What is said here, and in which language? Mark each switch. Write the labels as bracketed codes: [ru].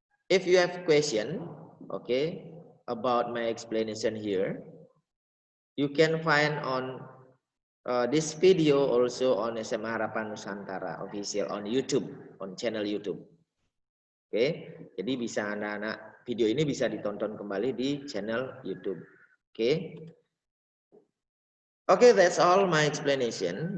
[en] If you have question, about my explanation here, you can find on this video also on SMA Harapan Nusantara official on YouTube, on channel YouTube. [id] Oke, jadi bisa anak-anak video ini bisa ditonton kembali di channel YouTube. [en] Oke, that's all my explanation.